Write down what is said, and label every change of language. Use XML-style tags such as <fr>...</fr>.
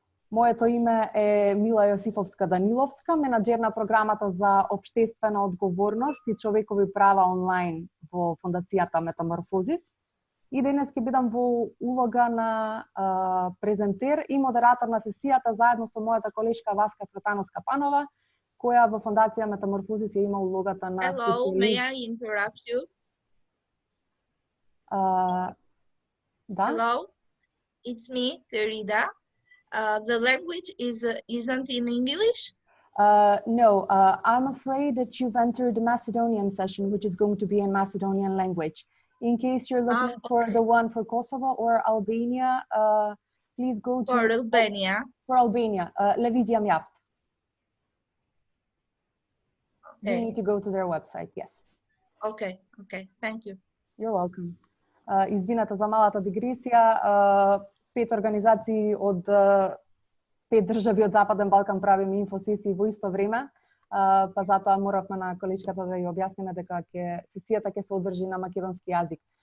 <mk>Моето име е Мила Јосифовска Даниловска, менаџер на програмата за општествена одговорност и човекови права онлайн во Фондацијата Метаморфозис. И денес ќе бидам во улога на презентер и модератор на сесијата заедно со мојата колешка Васка Цветановска-Панова, која во Фондација Метаморфозис ја има улогата на...</mk> <en>Hello, may I interrupt you?</en> <mk>Да?</mk> <en>Hello, it's me, Terida. The language isn't in English? No, I'm afraid that you've entered the Macedonian session, which is going to be in Macedonian language. In case you're looking for the one for Kosovo or Albania, please go to... For Albania. For Albania, Levizijam Jaft. You need to go to their website, yes. Okay, thank you. You're welcome.</en> <mk>Извината за малата дигресија. 5 организации од 5 држави од Западен Балкан правиме инфосесии во исто време, па затоа моравме на колешката да ја објасниме дека сесијата ќе се одржи на македонски јазик.</mk>